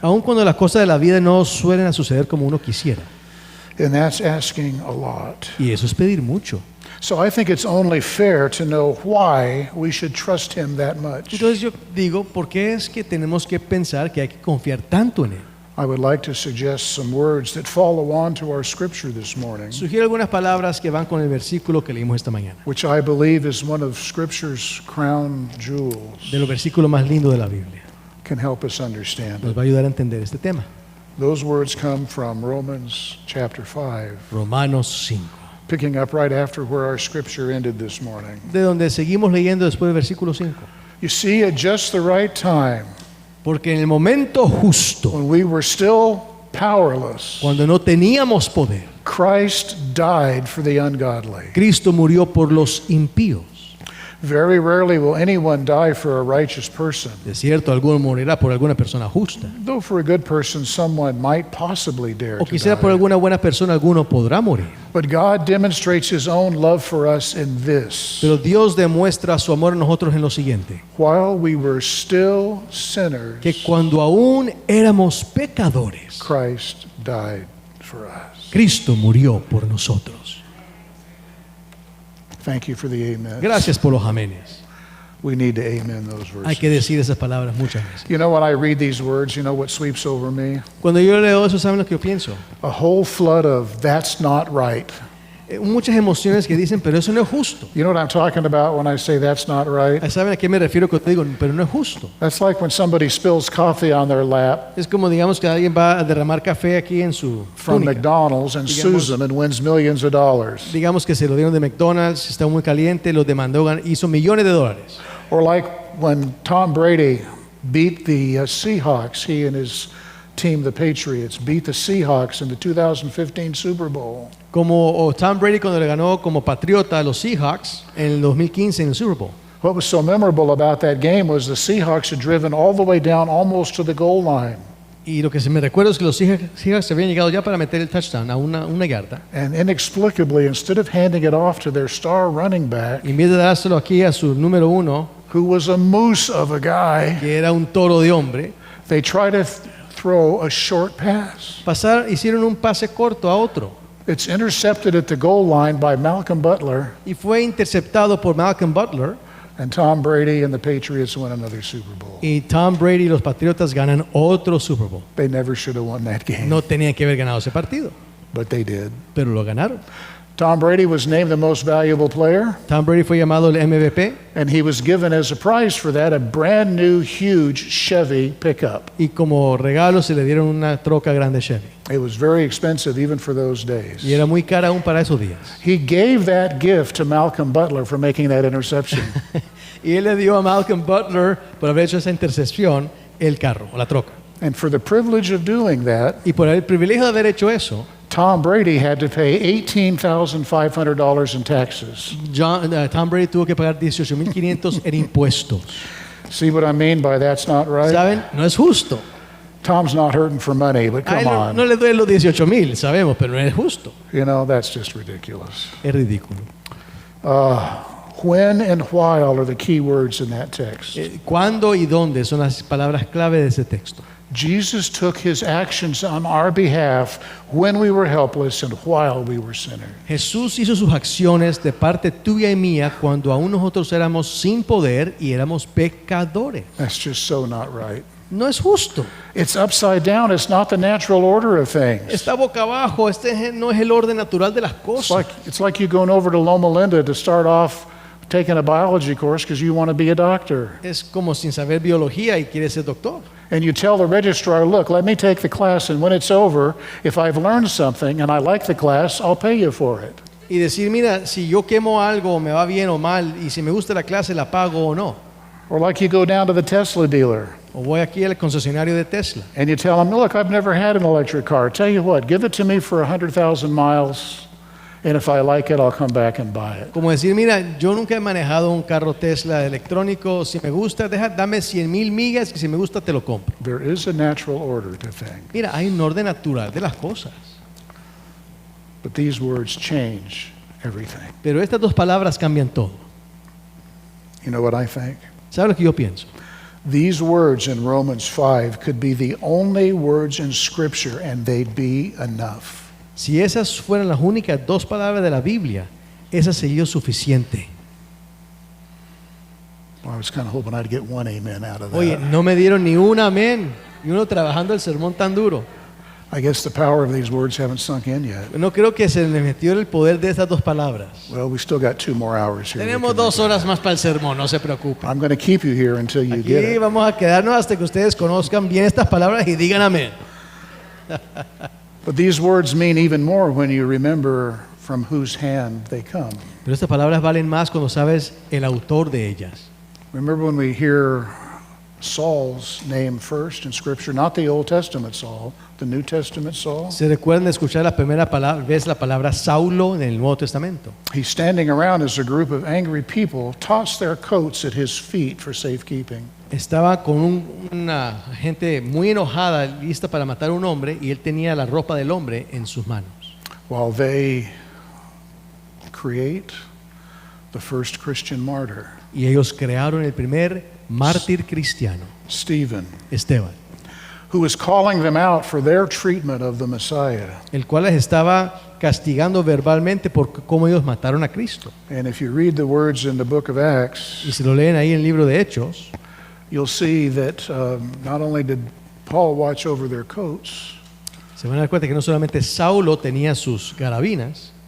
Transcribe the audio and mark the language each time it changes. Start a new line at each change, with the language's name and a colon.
Spanish: Aun cuando las cosas de la vida no suelen suceder como uno quisiera.
English: And that's asking a lot.
Spanish: Y eso es pedir mucho.
English: So I think it's only fair to know why we should trust him that much.
Spanish: Entonces yo digo, ¿por qué es que tenemos que pensar que hay que confiar tanto en Él?
English: I would like to suggest some words that follow on to our scripture this morning,
Spanish: Sugiero algunas palabras que van con el versículo que leímos esta mañana.
English: which I believe is one of scripture's crown jewels,
Spanish: De los versículos más lindos de la Biblia.
English: can help us understand
Spanish: Nos
English: it.
Spanish: va a ayudar a entender este tema.
English: Those words come from Romans chapter 5,
Spanish: Romanos 5.
English: picking up right after where our scripture ended this morning.
Spanish: De donde seguimos leyendo después del versículo 5.
English: You see, at just the right time,
Spanish: Porque en el momento justo,
English: when we were still powerless,
Spanish: cuando no teníamos poder,
English: Christ died for the ungodly.
Spanish: Cristo murió por los impíos.
English: Very rarely will anyone die for a righteous person,
Spanish: De cierto, alguno morirá por alguna persona justa.
English: though for a good person someone might possibly dare
Spanish: O
English: to
Spanish: quizá por
English: die.
Spanish: alguna buena persona alguno podrá morir.
English: But God demonstrates his own love for us in this.
Spanish: Pero Dios demuestra su amor a nosotros en lo siguiente.
English: While we were still sinners,
Spanish: Que cuando aún éramos pecadores,
English: Christ died for us.
Spanish: Cristo murió por nosotros.
English: Thank you for the amen.
Spanish: Gracias por los amenes.
English: We need to amen those
Spanish: Hay que
English: verses.
Spanish: decir esas palabras muchas veces.
English: You know, when I read these words, you know what sweeps over me?
Spanish: Cuando yo leo eso, ¿saben lo que yo pienso?
English: A whole flood of that's not right.
Spanish: Muchas emociones que dicen, pero eso no es justo.
English: You know what I'm talking about when I say that's not right?
Spanish: ¿Saben a qué me refiero cuando digo, pero no es justo?
English: That's like when somebody spills coffee on their lap
Spanish: Es como digamos que alguien va a derramar café aquí en su
English: from
Spanish: túnica.
English: McDonald's and
Spanish: Digamos-
English: sues them and wins millions of dollars.
Spanish: Digamos que se lo dieron de McDonald's, está muy caliente, lo demandó, hizo millones de dólares.
English: Or like when Tom Brady beat the Seahawks, he and his team, the Patriots, beat the Seahawks in the 2015 Super Bowl.
Spanish: Como Tom Brady cuando le ganó como patriota a los Seahawks en el 2015 en el Super Bowl.
English: What was so memorable about that game was the Seahawks had driven all the way down almost to the goal line.
Spanish: Y lo que se me recuerda es que los Seahawks se habían llegado ya para meter el touchdown a una yarda.
English: And inexplicably, instead of handing it off to their star running back,
Spanish: Y en vez de dárselo aquí a su número 1,
English: who was a moose of a guy,
Spanish: que era un toro de hombre,
English: they tried to throw a short pass.
Spanish: Hicieron un pase corto a otro
English: It's intercepted at the goal line by Malcolm Butler,
Spanish: y fue interceptado por Malcolm Butler,
English: and Tom Brady and the Patriots win another Super Bowl.
Spanish: y Tom Brady y los Patriotas ganan otro Super Bowl.
English: They never should have won that game,
Spanish: No tenían que haber ganado ese partido,
English: but they did.
Spanish: pero lo ganaron.
English: Tom Brady was named the most valuable player,
Spanish: Tom Brady fue llamado el MVP
English: and he was given as a prize for that a brand new, huge Chevy pickup.
Spanish: y como regalo se le dieron una troca grande Chevy.
English: It was very expensive even for those days.
Spanish: Y era muy cara aún para esos días.
English: He gave that gift to Malcolm Butler for making that interception.
Spanish: Y él le dio a Malcolm Butler, por haber hecho esa intercepción, el carro o la troca.
English: And for the privilege of doing that,
Spanish: Y por el privilegio de haber hecho eso,
English: Tom Brady had to pay $18,500 in taxes.
Spanish: Tom Brady tuvo que pagar $18,500 en impuestos.
English: See what I mean by that's not right?
Spanish: ¿Saben? No es justo.
English: Tom's not hurting for money, but
Spanish: A él
English: come
Spanish: no
English: on.
Spanish: le duelen los 18,000, sabemos, pero no es justo.
English: You know, that's just ridiculous.
Spanish: Es ridículo.
English: When and while are the key words in that text.
Spanish: ¿Cuándo y dónde son las palabras clave de ese texto?
English: Jesus took his actions on our behalf when we were helpless and while we were sinners.
Spanish: Jesús hizo sus acciones de parte tuya y mía cuando aún nosotros éramos sin poder y éramos pecadores.
English: That's just so not right.
Spanish: No es justo.
English: It's upside down. It's not the natural order of things.
Spanish: Está boca abajo. Este no es el orden natural de las cosas.
English: It's like you going over to Loma Linda to start off taking a biology course because you want to be a doctor.
Spanish: Es como sin saber biología y quieres ser doctor.
English: And you tell the registrar, look, let me take the class, and when it's over, if I've learned something and I like the class, I'll pay you for it.
Spanish: Y decir, mira, si yo quemo algo, me va bien o mal, y si me gusta la clase, la pago o no.
English: Or like you go down to the Tesla dealer
Spanish: O voy aquí al concesionario de Tesla.
English: and you tell him, look, I've never had an electric car. Tell you what, give it to me for 100,000 miles, and if I like it, I'll come back and buy it.
Spanish: Como decir, mira, yo nunca he manejado un carro Tesla electrónico, si me gusta, dame 100,000 millas, y si me gusta, te lo compro.
English: There is a natural order to things,
Spanish: Mira, hay un orden natural de las cosas.
English: but these words change everything.
Spanish: Pero estas dos palabras cambian todo.
English: You know what I think?
Spanish: ¿Sabes lo que yo pienso?
English: These words in Romans 5 could be the only words in Scripture, and they'd be enough.
Spanish: Si esas fueran las únicas dos palabras de la Biblia, esa sería suficiente.
English: Well, I was kind of hoping I'd get one amen out of that.
Spanish: Oye, no me dieron ni un amén. Y uno trabajando el sermón tan duro.
English: I guess the power of these words haven't sunk in yet.
Spanish: No creo que se le metió el poder de estas dos palabras.
English: Well, we still got 2 more hours here.
Spanish: Tenemos 2 horas más para el sermón, no se preocupen.
English: I'm going to keep you here until you get
Spanish: Aquí
English: it.
Spanish: vamos a quedarnos hasta que ustedes conozcan bien estas palabras y digan amén.
English: But these words mean even more when you remember from whose hand they come.
Spanish: Pero estas palabras valen más cuando sabes el autor de ellas.
English: Remember when we hear Saul's name first in Scripture, not the Old Testament Saul, the New Testament Saul.
Spanish: ¿Se recuerdan de escuchar la primera vez la palabra Saulo en el Nuevo Testamento?
English: He's standing around as a group of angry people toss their coats at his feet for safekeeping.
Spanish: Estaba con una gente muy enojada, lista para matar a un hombre, y él tenía la ropa del hombre en sus manos.
English: While they create the first Christian martyr,
Spanish: Y ellos crearon el primer mártir cristiano,
English: Stephen,
Spanish: Esteban,
English: who was calling them out for their treatment of the Messiah.
Spanish: el cual les estaba castigando verbalmente por cómo ellos mataron a Cristo.
English: And if you read the words in the book of Acts,
Spanish: Y si lo leen ahí en el libro de Hechos,
English: you'll see that not only did Paul watch over their coats,
Spanish: se van a dar cuenta que no solamente Saulo tenía sus carabinas,